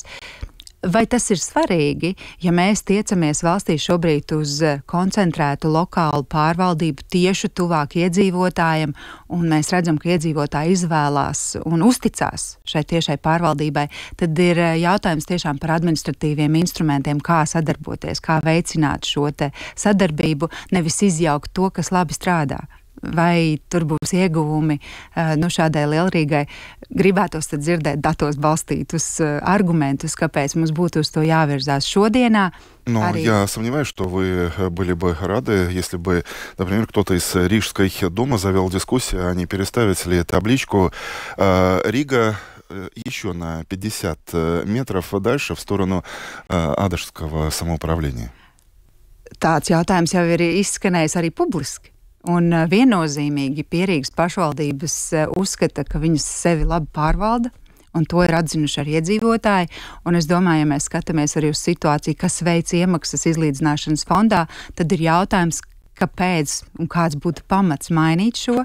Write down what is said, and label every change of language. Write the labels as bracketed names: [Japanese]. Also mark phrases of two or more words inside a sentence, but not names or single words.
[Latvian] Vai tas ir svarīgi, ja mēs tiecamies valstī šobrīd uz koncentrētu lokālu pārvaldību tieši tuvāk iedzīvotājiem, un mēs redzam, ka iedzīvotāji izvēlās un uzticās šai tiešai pārvaldībai, tad ir jautājums tiešām par administratīviem instrumentiem, kā sadarboties, kā veicināt šo te sadarbību, nevis izjaukt to, kas labi strādā. Vai tur būs ieguvumi šādai Lielrīgai, gribētos tad dzirdēt datos balstītus аргументус, kāpēc mums būtu uz to jāvirzās šodienā. [Russian] Но я сомневаюсь, что вы были бы рады, если бы, например, кто-то из Рижской думы завел дискуссию, а не переставить ли табличку «Рига» еще на 50 метров дальше в сторону Адажского самоуправления. [Latvian] Tāds jautājums jau ir izskanējis arī publiski. Un viennozīmīgi Pierīgas pašvaldības uzskata, ka viņas sevi labi pārvalda, un to ir atzinuši arī iedzīvotāji. Un es domāju, ja mēs skatāmies arī uz situāciju, kas veic iemaksas izlīdzināšanas fondā, tad ir jautājums, kāpēc un kāds būtu pamats mainīt šo.